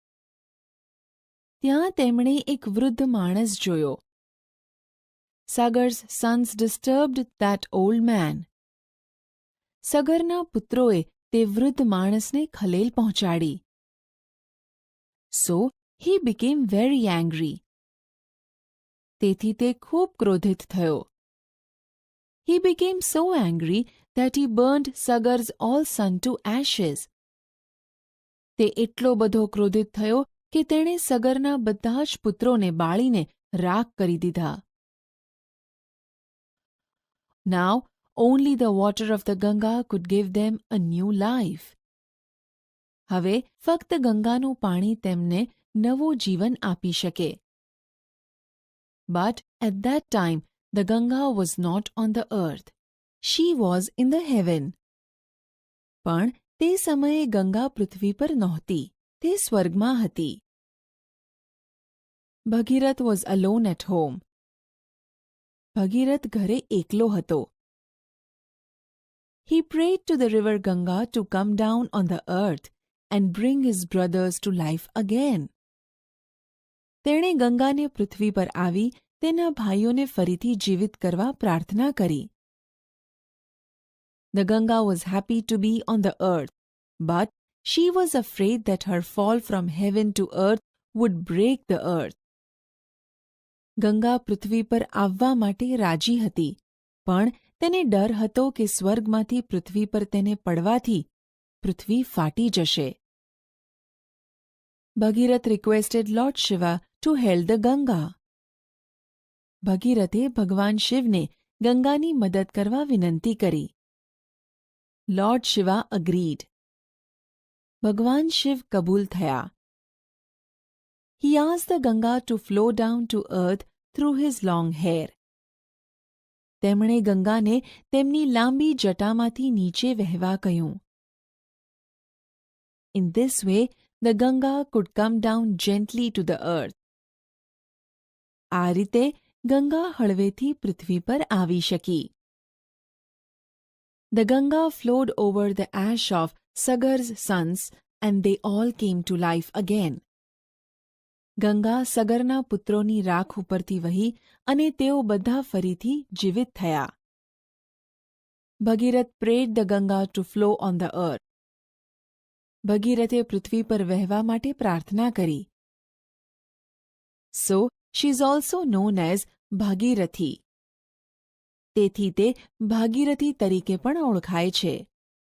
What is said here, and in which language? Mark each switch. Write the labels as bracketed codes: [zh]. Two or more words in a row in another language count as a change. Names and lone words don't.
[gu] ત્યાં તેમણે એક વૃદ્ધ માણસ જોયો. [en] Sagar's sons disturbed that old man. [gu] સગરના પુત્રોએ તે વૃદ્ધ માણસને ખલેલ પહોંચાડી. [en] So he became very angry. [gu] તેથી તે ખૂબ ક્રોધિત થયો. [en] He became so angry that he burned Sagar's all son to ashes. [gu] તે એટલો બધો ક્રોધિત થયો કે તેણે સગરના બધા જ પુત્રોને બાળીને રાખ કરી દીધા. [en] Now only the water of the Ganga could give them a new life. [gu] હવે ફક્ત ગંગાનું પાણી તેમને નવું જીવન આપી શકે. [en] But at that time the Ganga was not on the earth. She was in the heaven. [gu] પણ તે સમયે ગંગા પૃથ્વી પર નહોતી, તે સ્વર્ગમાં હતી. [en] Bhagirath was alone at home. [gu] ભગીરથ ઘરે એકલો હતો. [en] He prayed to the river Ganga to come down on the earth and bring his brothers to life again. [gu] તેણે ગંગાને પૃથ્વી પર આવી તેના ભાઈઓને ફરીથી જીવિત કરવા પ્રાર્થના કરી. [en] The Ganga was happy to be on the earth, but she was afraid that her fall from heaven to earth would break the earth. [gu] ગંગા પૃથ્વી પર આવવા માટે રાજી હતી, પણ તેને ડર હતો કે સ્વર્ગમાંથી પૃથ્વી પર તેને પડવાથી પૃથ્વી ફાટી જશે. [en] ભગીરથ requested Lord Shiva to help the Ganga. [gu] ભગીરથે ભગવાન શિવને ગંગાની મદદ કરવા વિનંતી કરી. [en] Lord Shiva agreed. [gu] ભગવાન શિવ કબૂલ થયા. [en] He asked the Ganga to flow down to earth through his long hair. [gu] તેમણે ગંગાને તેમની લાંબી જટામાંથી નીચે વહેવા કહ્યું. [en] In this way, the Ganga could come down gently to the earth. [gu] આ રીતે ગંગા હળવેથી પૃથ્વી પર આવી શકી. [en] The Ganga flowed over the ash of Sagar's sons and they all came to life again. [gu] ગંગા સગરના પુત્રોની રાખ ઉપરથી વહી અને તેઓ બધા ફરીથી જીવિત થયા. [en] ભગીરથ prayed the Ganga to flow on the earth. [gu] ભગીરથે પૃથ્વી પર વહેવા માટે પ્રાર્થના કરી. [en] So, she is also known as ભાગીરથી. [gu] તેથી તે ભાગીરથી તરીકે પણ ઓળખાય છે.